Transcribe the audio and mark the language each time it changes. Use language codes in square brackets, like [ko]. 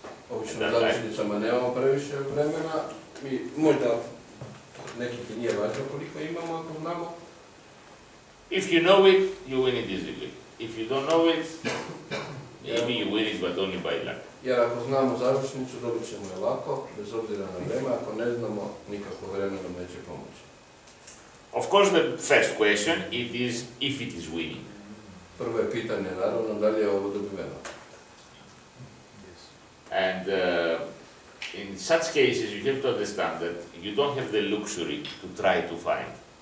[sr] Obično u završnicama nemamo previše vremena i možda nekih i nije važno koliko imamo ako znamo. [en] If you know it, you win it easily. If you don't know it, maybe you win it, but only by luck. [sr] Jer ako znamo završnicu, dobit ćemo je lako, bez obzira na vreme. Ako ne znamo, nikako vreme nam neće pomoći. [en] Of course, the first question it is if it is winning. [sr] Prvo je pitanje, naravno, da li je ovo dobiveno. [en] And in such cases, you have to understand that you don't have the luxury to try to find.